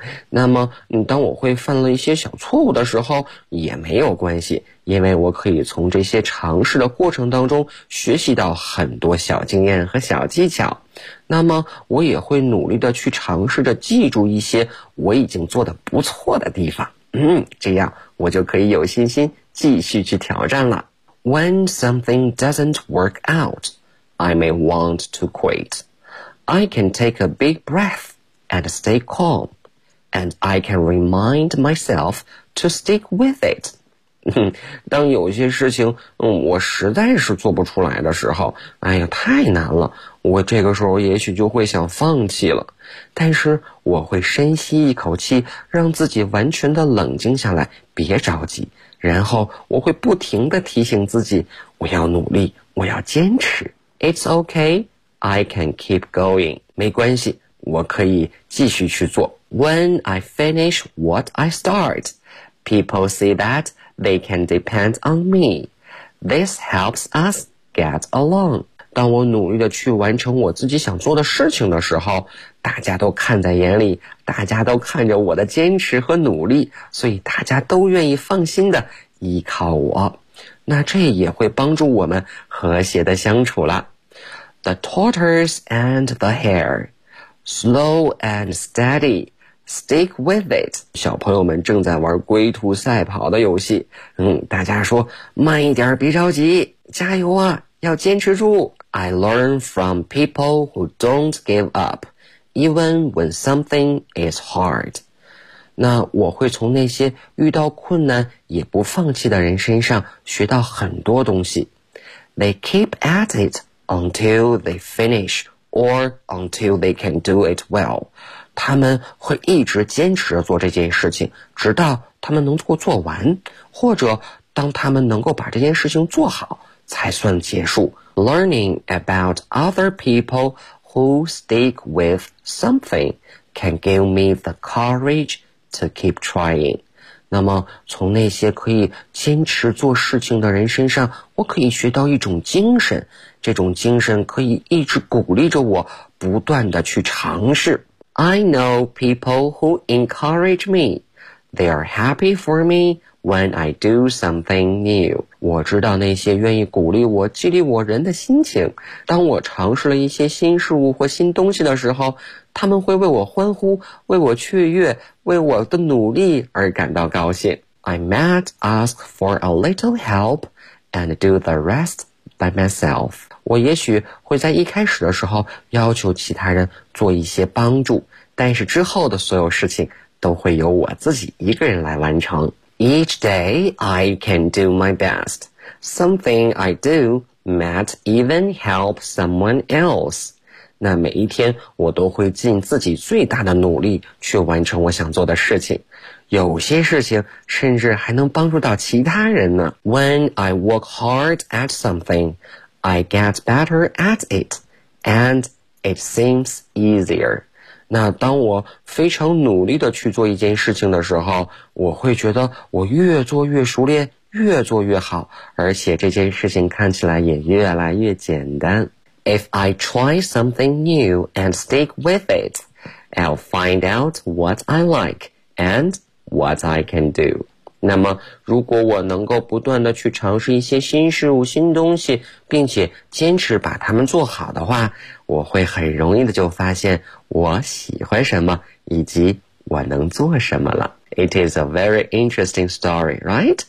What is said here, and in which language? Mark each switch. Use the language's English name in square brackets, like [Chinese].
[Chinese] 那么当我会犯了一些小错误的时候也没有关系，因为我可以从这些尝试的过程当中学习到很多小经验和小技巧。那么我也会努力的去尝试着记住一些我已经做的不错的地方，这样我就可以有信心继续去挑战了。 [English] When something doesn't work out, I may want to quit. I can take a big breath and stay calm, and I can remind myself to stick with it. [Chinese] 当有些事情我实在是做不出来的时候，哎呀，太难了，我这个时候也许就会想放弃了，但是我会深吸一口气，让自己完全的冷静下来，别着急，然后我会不停地提醒自己，我要努力，我要坚持。 [English] It's okay, I can keep going. [Chinese] 没关系，我可以继续去做。 [English] When I finish what I start, people see that they can depend on me. This helps us get along. [Chinese] 当我努力地去完成我自己想做的事情的时候，大家都看在眼里，大家都看着我的坚持和努力，所以大家都愿意放心地依靠我。那这也会帮助我们和谐地相处了。 [English] The tortoise and the hare. Slow and steady. Stick with it. [Chinese] 小朋友们正在玩龟兔赛跑的游戏，大家说慢一点，别着急，加油啊，要坚持住。 [English] I learn from people who don't give up, even when something is hard. [Chinese] 那我会从那些遇到困难也不放弃的人身上学到很多东西。 [English] They keep at it until they finish or until they can do it well. [Chinese] 他们会一直坚持着做这件事情，直到他们能够做完，或者当他们能够把这件事情做好才算结束。 [English] Learning about other people who stick with something can give me the courage to keep trying. [Chinese] 那么从那些可以坚持做事情的人身上，我可以学到一种精神，这种精神可以一直鼓励着我不断地去尝试。 [English] I know people who encourage me. They are happy for me when I do something new. [Chinese] 我知道那些愿意鼓励我、激励我人的心情。当我尝试了一些新事物或新东西的时候，他们会为我欢呼、为我雀跃、为我的努力而感到高兴。 [English] I might ask for a little help and do the rest by myself. [Chinese] 我也许会在一开始的时候要求其他人做一些帮助，但是之后的所有事情都会由我自己一个人来完成。 [English] Each day I can do my best. Something I do might even help someone else. [Chinese] 那每一天我都会尽自己最大的努力去完成我想做的事情，有些事情甚至还能帮助到其他人呢。 [English] When I work hard at something,I get better at it, and it seems easier. [Chinese] 那当我非常努力地去做一件事情的时候，我会觉得我越做越熟练，越做越好，而且这件事情看起来也越来越简单。 [English] If I try something new and stick with it, I'll find out what I like and what I can do. [Chinese] 那么如果我能够不断地去尝试一些新事物、新东西，并且坚持把它们做好的话，我会很容易地就发现我喜欢什么以及我能做什么了。 [English] It is a very interesting story, right?